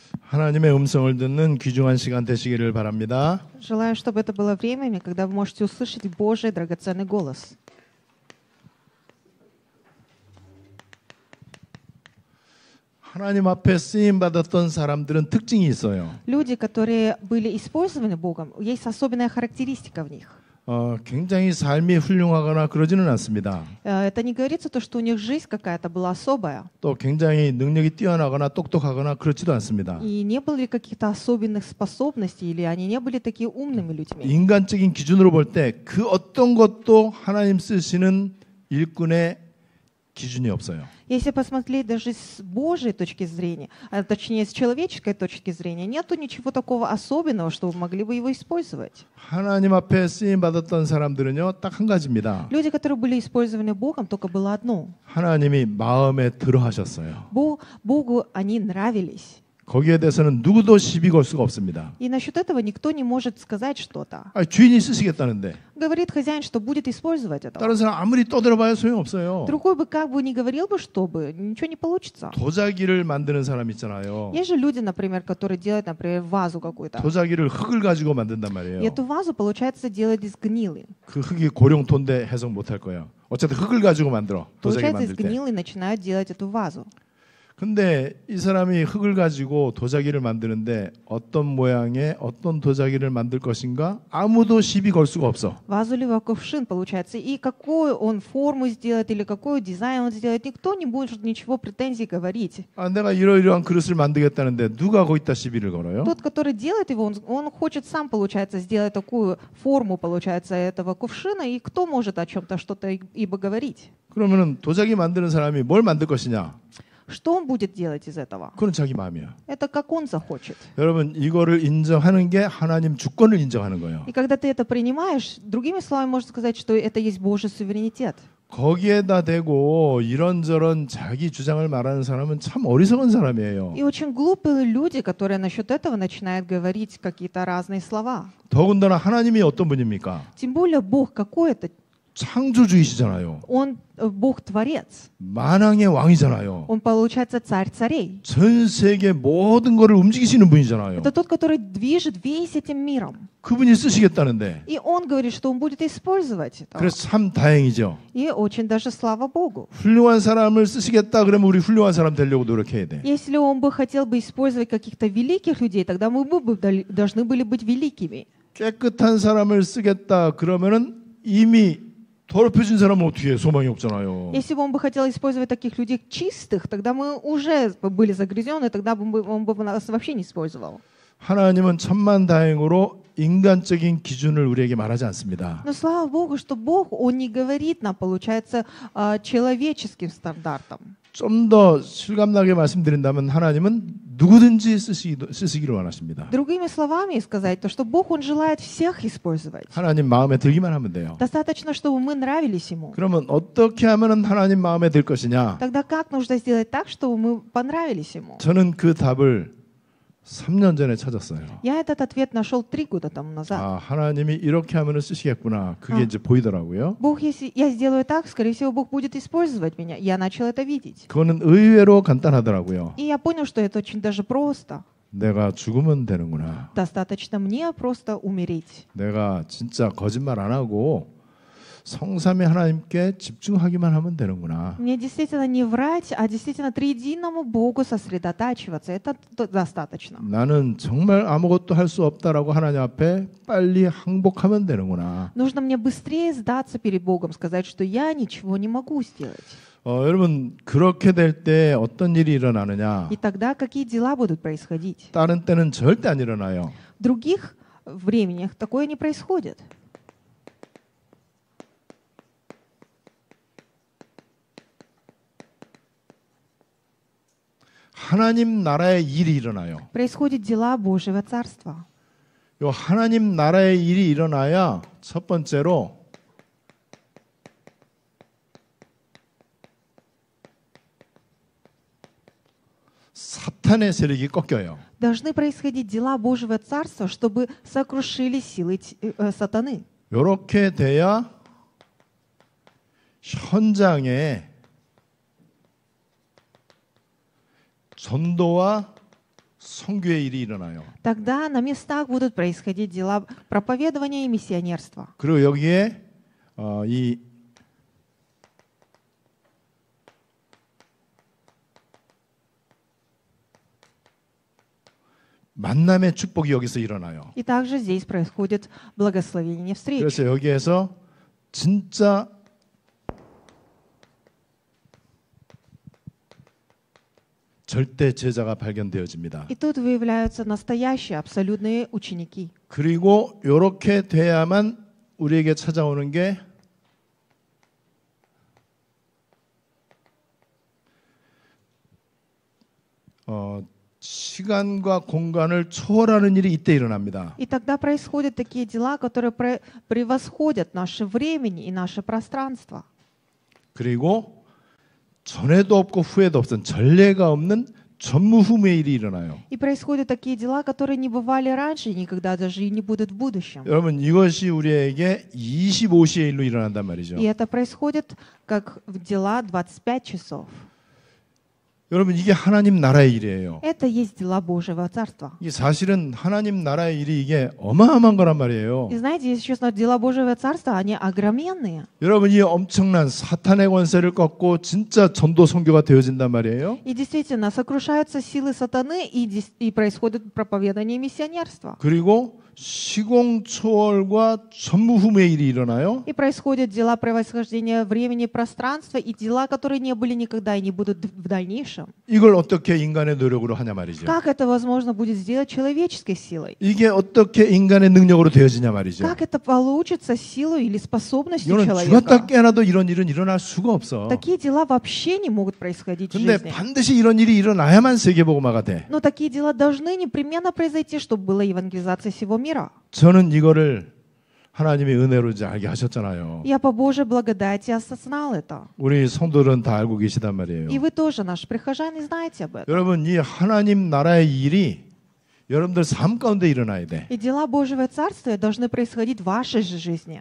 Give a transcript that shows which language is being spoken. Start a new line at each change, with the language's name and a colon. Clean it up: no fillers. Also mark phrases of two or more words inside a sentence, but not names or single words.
Korean: 하나님의 음성을 듣는 귀중한 시간 되시기를 바랍니다.
Russian: Желаю, чтобы это было временем, когда вы можете услышать Божий драгоценный голос.
Korean: 하나님 앞에 쓰임 받았던 사람들은 특징이 있어요.
Russian: Люди, которые были использованы Богом, есть особенная характеристика в них.
Korean: 굉장히 삶이 훌륭하거나 그러지는 않습니다.
Russian: Это не говорится то, что у них жизнь какая-то была особая.
Korean: 또 굉장히 능력이 뛰어나거나 똑똑하거나 그렇지도 않습니다.
Russian: И не было ли каких-то особенных способностей, или они не были такие умными людьми.
Korean: 인간적인 기준으로 볼 때 그 어떤 것도 하나님 쓰시는 일꾼의 기준이 없어요.
Russian: Если посмотреть даже с Божьей точки зрения, а точнее с человеческой точки зрения, нету ничего такого особенного, что вы могли бы его использовать.
Korean: 하나님 앞에 쓰임 받았던 사람들은요, 딱 한 가지입니다.
Russian: Люди, которые были использованы Богом, только было одно.
Korean: 하나님이 마음에 들어 하셨어요.
Russian: Богу они нравились.
Korean: 거기에 대해서는 누구도 시비 걸 수가 없습니다.
Russian: И насчет этого никто не может сказать что-то.
Korean: 주인이 쓰시겠다는데
Russian: Говорит хозяин, что будет использовать это.
Korean: 다른 사람 아무리 떠들어봐야 소용없어요.
Russian: Другой бы как бы ни говорил бы, чтобы, ничего не получится.
Korean: 도자기를 만드는 사람 있잖아요.
Russian: Есть же люди, например, которые делают, например, вазу какую-то.
Korean: 도자기를 흙을 가지고 만든단 말이에요.
Russian: И эту вазу, получается, делают из гнилы.
Korean: 그 흙이 고령토인데 해석 못할 거예요. 어쨌든 흙을 가지고 만들어. 도자기
Russian: Получается, из
Korean: 만들 때.
Russian: гнилы начинают делать эту вазу.
Korean: 근데 이 사람이 흙을 가지고 도자기를 만드는데 어떤 모양의 어떤 도자기를 만들 것인가 아무도 시비 걸 수가 없어.
Russian: Вазу либо кувшин, получается. И какую он форму сделает или какой дизайн он сделает, никто не будет ничего претензий говорить.
Korean: 내가 이러이러한 그릇을 만들겠다는데 누가 거기다 시비를 걸어요?
Russian: Тот, который делает его, он хочет сам, получается, сделать такую форму, получается, этого кувшина, и кто может о чем-то что-то ибо говорить?
Korean: 그러면은 도자기 만드는 사람이 뭘 만들 것이냐?
Russian: Что он будет делать из этого?
Korean: 그건 자기 마음이야.
Russian: Это как он захочет.
Korean: 여러분 이거를 인정하는 게 하나님 주권을 인정하는 거예요.
Russian: И когда ты это принимаешь, другими словами можно сказать, что это есть Божий суверенитет.
Korean: 거기에다 대고 이런저런 자기 주장을 말하는 사람은 참 어리석은 사람이에요.
Russian: И очень глупые люди, которые насчет этого начинают говорить какие-то разные слова.
Korean: 더군다나 하나님이 어떤 분입니까?
Russian: Тем более Бог какой это?
Korean: 창조주이시잖아요.
Russian: Он Бог-творец.
Korean: 만왕의 왕이잖아요.
Russian: Он, получается, царь царей.
Korean: 전 세계 모든 것을 움직이시는 분이잖아요.
Russian: Это тот, который движет весь этим миром.
Korean: 그분이 쓰시겠다는데.
Russian: И он говорит, что он будет использовать это.
Korean: 그래서 참 다행이죠.
Russian: И очень даже слава Богу.
Korean: 훌륭한 사람을 쓰시겠다 그러면 우리 훌륭한 사람 되려고 노력해야 돼.
Russian: Если он бы хотел бы использовать каких-то великих людей, тогда мы бы должны были быть великими.
Korean: 깨끗한 사람을 쓰겠다 그러면은 이미 더럽혀진 사람은 어떻게 해? 소망이 없잖아요.
Russian: Если бы он бы хотел использовать таких людей чистых, тогда мы уже были загрязнены, тогда бы он бы нас вообще не использовал.
Korean: 하나님은 천만다행으로 인간적인 기준을 우리에게 말하지 않습니다.
Russian: Но слава Богу, что Бог, Он не говорит нам, получается, человеческим стандартам.
Korean: 좀 더 실감나게 말씀드린다면 하나님은 누구든지 쓰시기를 원하십니다.
Russian: Другими словами сказать, то, что Бог, Он желает всех использовать.
Korean: 하나님 마음에 들기만 하면 돼요.
Russian: Достаточно, чтобы мы нравились Ему.
Korean: 그러면 어떻게 하면 하나님 마음에 들 것이냐?
Russian: Тогда как нужно сделать так, чтобы мы понравились Ему?
Korean: 저는 그 답을 3년 전에 찾았어요.
Russian: Я этот ответ нашел 3 года тому назад.
Korean: 하나님이 이렇게 하면 쓰시겠구나. 그게 이제 보이더라고요.
Russian: Бог, если я сделаю так, скорее всего, Бог будет использовать меня. Я начал это видеть.
Korean: 그거는 의외로 간단하더라고요.
Russian: И я понял, что это очень даже просто.
Korean: 내가 죽으면 되는구나.
Russian: Достаточно мне просто умереть.
Korean: 내가 진짜 거짓말 안 하고 성삼위 하나님께 집중하기만 하면 되는구나.
Russian: Мне действительно не врать, а действительно триединому Богу сосредотачиваться. Это достаточно.
Korean: 나는 정말 아무것도 할 수 없다라고 하나님 앞에 빨리 항복하면 되는구나.
Russian: Нужно мне быстрее сдаться перед Богом, сказать, что я ничего не могу сделать.
Korean: 여러분 그렇게 될 때 어떤 일이 일어나느냐?
Russian: И тогда какие дела будут происходить?
Korean: 다른 때는 절대 안 일어나요.
Russian: В других временах такое не происходит.
Korean: 하나님 나라의 일이 일어나요.
Russian: Происходят дела Божьего Царства.
Korean: 요 하나님 나라의 일이 일어나야 첫 번째로 사탄의 세력이 꺾여요.
Russian: Должны происходить дела Божьего Царства, чтобы сокрушили силы сатаны.
Korean: 이렇게 돼야 현장에 전도와 선교의 일이 일어나요.
Russian: Тогда на местах будут происходить дела проповедования и миссионерства.
Korean: 그리고 여기에 이 만남의 축복이 여기서 일어나요.
Russian: И также здесь происходит благословение встреч.
Korean: 그래서 여기에서 진짜 절대 제자가 발견되어집니다.
Russian: И тут выявляются настоящие, абсолютные ученики.
Korean: 그리고 이렇게 돼야만 우리에게 찾아오는 게 시간과 공간을 초월하는 일이 이때 일어납니다.
Russian: И тогда происходят такие дела, которые превосходят наше времени и наше пространство.
Korean: 그리고 전에도 없고 후에도 없던 전례가 없는 전무후무의 일이 일어나요.
Russian: И происходят такие дела, которые не бывали раньше, никогда даже и не будут в будущем.
Korean: 여러분 이것이 우리에게 25시의 일로 일어난단 말이죠.
Russian: И это происходит как дела 25 часов.
Korean: 여러분 이게 하나님 나라의 일이에요.
Russian: Это есть дела Божьего Царства.
Korean: 이게 사실은 하나님 나라의 일이 이게 어마어마한 거란 말이에요.
Russian: И знаете, если честно, дела Божьего Царства, они огроменные.
Korean: 여러분 이 엄청난 사탄의 권세를 꺾고 진짜 전도 선교가 되어진단 말이에요.
Russian: И действительно, сокрушаются силы сатаны, и происходит проповедание миссионерства.
Korean: 그리고 시공 초월과 전무후무의 일이 일어나요.
Russian: И происходят дела превосхождения времени и пространства, и дела, которые не были никогда и не будут в дальнейшем.
Korean: 이걸 어떻게 인간의 노력으로 하냐 말이죠.
Russian: Как это возможно будет сделать человеческой силой?
Korean: 이게 어떻게 인간의 능력으로 되어지냐 말이죠.
Russian: Как это получится силой или способностью
Korean: 이거는
Russian: человека?
Korean: 죽었다 깨어나도 이런 일은 일어날 수가 없어.
Russian: Такие дела вообще не могут происходить в
Korean: 근데
Russian: жизни.
Korean: 반드시 이런 일이 일어나야만 세계복음화가 돼.
Russian: Но такие дела должны непременно произойти, чтобы была евангелизация всего мира.
Korean: 저는 이거를 하나님의 은혜로 이제 알게 하셨잖아요.
Russian: Я по Божьей благодати осознал это.
Korean: 우리 성도들은 다 알고 계시단
Russian: И
Korean: 말이에요.
Russian: вы тоже, наши прихожане, знаете об этом.
Korean: 여러분 이 하나님 나라의 일이 여러분들 삶 가운데 일어나야 돼.
Russian: И дела Божьего Царствия должны происходить в вашей же жизни.